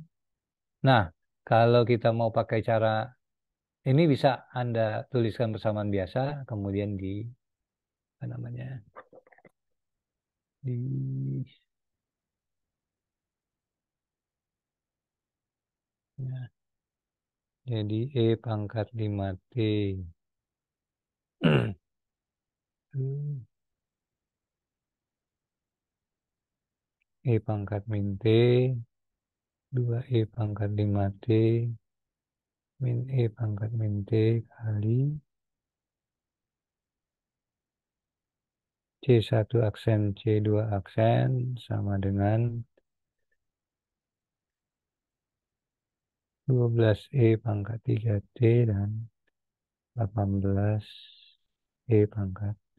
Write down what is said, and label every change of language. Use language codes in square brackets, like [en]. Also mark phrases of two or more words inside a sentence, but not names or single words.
[id] Nah, kalau kita mau pakai cara ini bisa Anda tuliskan persamaan biasa, kemudian di apa namanya? Di ya, jadi E pangkat 5T E pangkat min T 2E pangkat 5T min E pangkat min T kali C1 aksen C2 aksen sama dengan 12E pangkat 3T dan 18E pangkat.